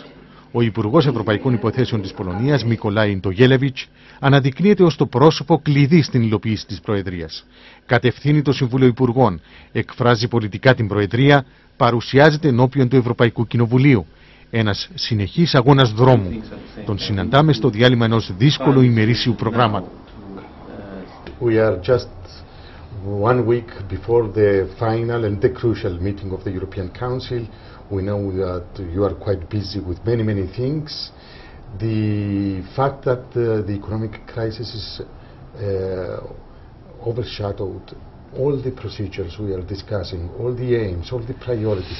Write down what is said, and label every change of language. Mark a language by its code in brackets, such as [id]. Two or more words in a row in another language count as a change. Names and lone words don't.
[el] Ο Υπουργός Ευρωπαϊκών Υποθέσεων της Πολωνίας, Μικολάι Ντογέλεβιτς, αναδεικνύεται ως το πρόσωπο κλειδί στην υλοποίηση της Προεδρίας. Κατευθύνει το Συμβούλιο Υπουργών, εκφράζει πολιτικά την Προεδρία, παρουσιάζεται ενώπιον του Ευρωπαϊκού Κοινοβουλίου. Ένας συνεχής αγώνας δρόμου. Τον συναντάμε στο διάλειμμα ενός δύσκολου ημερήσιου προγράμματος. [en] We are just 1 week before the final and the crucial meeting of the European Council. We know that you are quite busy with many things. The fact that the economic crisis is overshadowed all the procedures we are discussing, all the aims, all the priorities.